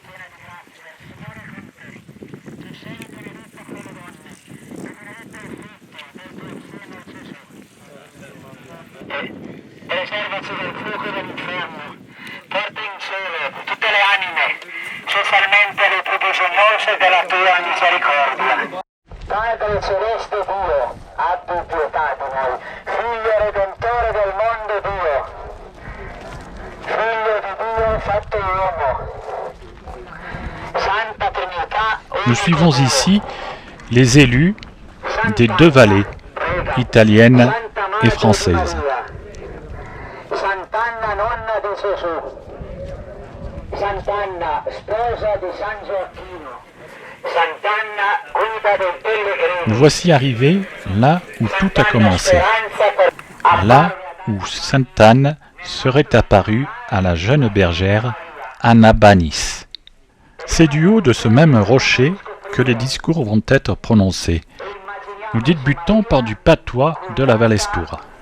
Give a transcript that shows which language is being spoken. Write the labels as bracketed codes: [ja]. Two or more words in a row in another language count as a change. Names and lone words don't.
[it] Preservaci dal fuoco dell'inferno, porta in cielo tutte le anime, specialmente le più bisognose della tua misericordia. Padre celeste Dio, abbi pietà di noi, Figlio Redentore del mondo Dio, Figlio di Dio fatto uomo, Santa Trinità. [fr] Nous suivons ici les élus des deux vallées, italiennes et françaises. [it] Sant'Anna, nonna di Gesù, Sant'Anna, sposa di San Gioacchino, Sant'Anna, guida dei pellegrini. [fr] Nous voici arrivés là où tout a commencé, là où Sainte Anne serait apparue à la jeune bergère Anna Banis. C'est du haut de ce même rocher que les discours vont être prononcés. Nous débutons par du patois de la Valestura.